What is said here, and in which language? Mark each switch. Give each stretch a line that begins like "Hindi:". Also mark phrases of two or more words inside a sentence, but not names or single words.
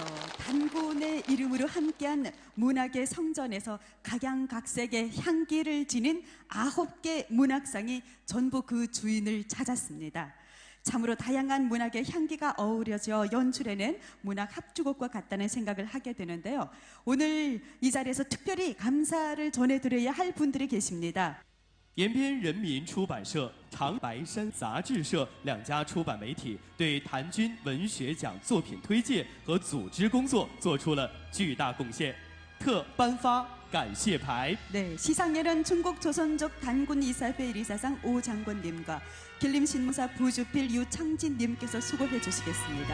Korean: 단군의 이름으로 함께한 문학의 성전에서 각양각색의 향기를 지닌 9개 문학상이 전부 그 주인을 찾았습니다. 참으로 다양한 문학의 향기가 어우러져 연출해낸 문학 합주곡과 같다는 생각을 하게 되는데요. 오늘 이 자리에서 특별히 감사를 전해드려야 할 분들이 계십니다.
Chinese: 延边人民出版社、长白山杂志社2家出版媒体对谭军文学奖作品推介和组织工作做出了巨大贡献，特颁发感谢牌。
Korean: 네, 시상에는 중국 조선족 단군 이사회 이사상 오 장군님과 길림신무사 부주필 유창진님께서 수고해 주시겠습니다.